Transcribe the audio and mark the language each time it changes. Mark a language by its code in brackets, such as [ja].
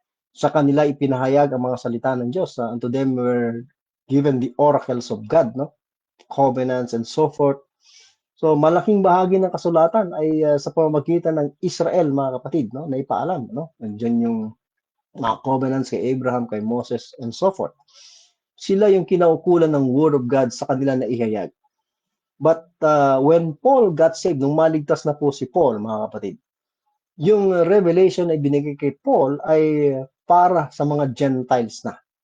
[tl] Sa kanila ipinahayag ang mga salita ng Diyos. [en] Unto them were given the oracles of God, no, covenants and so forth. [tl] So malaking bahagi ng kasulatan ay sa pamamagitan ng Israel, mga kapatid, no, na ipaalam, no. Nandiyan yung mga covenants kay Abraham, kay Moses, and so forth. Sila yung kinaukulan ng Word of God sa kanila na ihayag. [en] But when Paul got saved, [tl] nung maligtas na po si Paul, mga kapatid, yung revelation na binigay kay Paul ay para sa mga Gentiles na.